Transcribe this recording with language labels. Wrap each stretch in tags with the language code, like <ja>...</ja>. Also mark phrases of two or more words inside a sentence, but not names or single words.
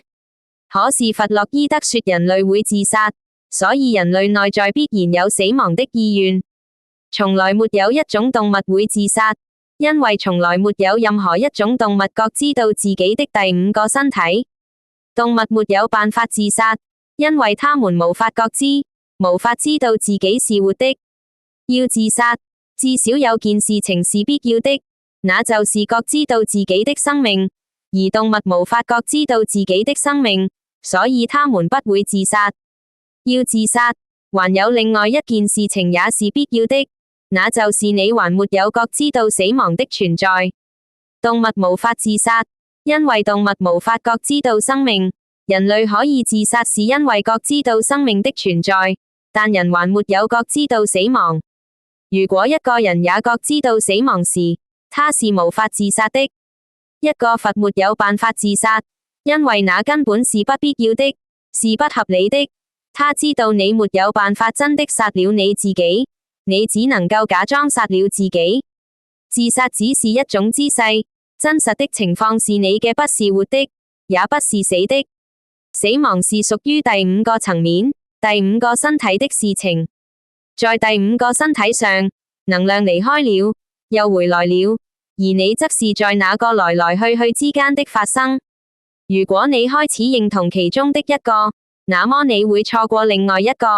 <zh>可是弗洛伊德說人類會自殺，所以人類內在必然有死亡的意願。從來沒有一種動物會自殺，因為從來沒有任何一種動物覺知到自己的第五個身體。動物沒有辦法自殺，因為它們無法覺知，無法知道自己是活的。要自殺，至少有件事情是必要的，那就是覺知道自己的生命，而動物無法覺知道自己的生命，所以它們不會自殺。要自殺，還有另外一件事情也是必要的，那就是你還沒有覺知道死亡的存在。動物無法自殺，因為動物無法覺知到生命。人類可以自殺是因為覺知到生命的存在，但人還沒有覺知到死亡。如果一個人也覺知到死亡時，他是無法自殺的。一個佛沒有辦法自殺，因為那根本是不必要的，是不合理的。他知道你沒有辦法真的殺了你自己，你只能夠假裝殺了自己。自殺只是一種姿勢，真實的情況是你嘅不是活的，也不是死的。死亡是屬於第五個層面，第五個身體的事情。在第五個身體上，能量離開了，又回來了，而你則是在那個來來去去之間的發生。如果你開始認同其中的一個，那麼你會錯過另外一個。</zh>